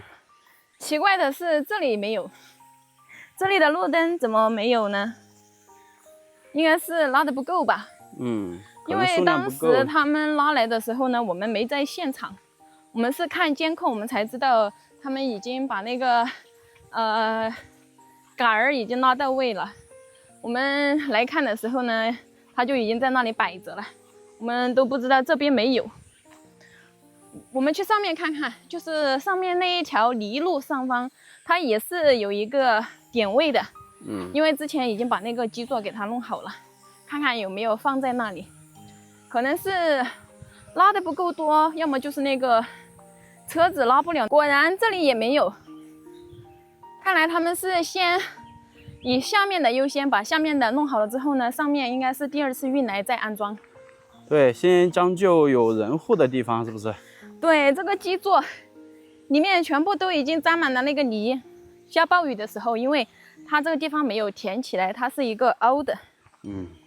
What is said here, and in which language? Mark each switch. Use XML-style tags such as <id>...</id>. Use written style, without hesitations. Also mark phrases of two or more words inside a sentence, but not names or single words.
<zh>奇怪的是這裡沒有，這裡的路燈怎麼沒有呢？應該是拉得不夠吧。嗯，因為當時他們拉來的時候呢，我們沒在現場，我們是看監控，我們才知道他們已經把那個桿兒已經拉到位了。我們來看的時候呢，他就已經在那裡擺着了，我們都不知道這邊沒有。我們去上面看看，就是上面那一條泥路上方，它也是有一個點位的。嗯，因為之前已經把那個基座給它弄好了，看看有沒有放在那裡。可能是拉的不夠多，要麼就是那個車子拉不了。果然這裡也沒有，看來他們是先以下面的優先，把下面的弄好了之後呢，上面應該是第2次運來再安裝。對，先將就有人戶的地方，是不是？對，這個基座裡面全部都已經沾滿了那個泥。下暴雨的時候，因為它這個地方沒有填起來，它是一個凹的。嗯。</zh>